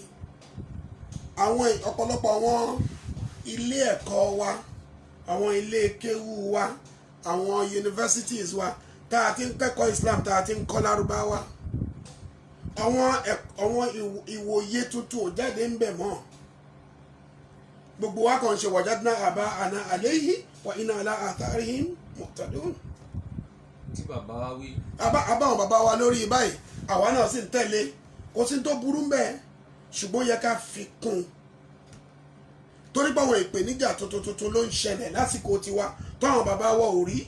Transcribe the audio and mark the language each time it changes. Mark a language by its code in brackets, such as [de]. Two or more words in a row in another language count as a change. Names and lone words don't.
[yo] àwọn ọ̀pọ̀lọpọ̀ àwọn ilé ẹ̀kọ́ wa, àwọn ilé kéwú wa, àwọn universities wa tá a ti ń kẹ́kọ̀ọ́ Islam, tá a ti ń kọ́ lárúbáwá, àwọn ìwòye tuntun ò jáde ń bẹ̀ mọ́. gbogbo wa kàn ṣe [ar] وجدنا آباءنا عليه وإنا على آثارهم مقتدون. [yo] tí bàbá wa wí. àbáwọn bàbá wa lórí báyìí àwa náà sì ń tẹ̀lé, kò sí tó burú bẹ́ẹ̀, ṣùgbọ́n yẹ ká fi kún un. torí pé àwọn ìpèníjà tuntun ló ń ṣẹlẹ̀ lásìkò tiwa táwọn bàbá wa ò rí.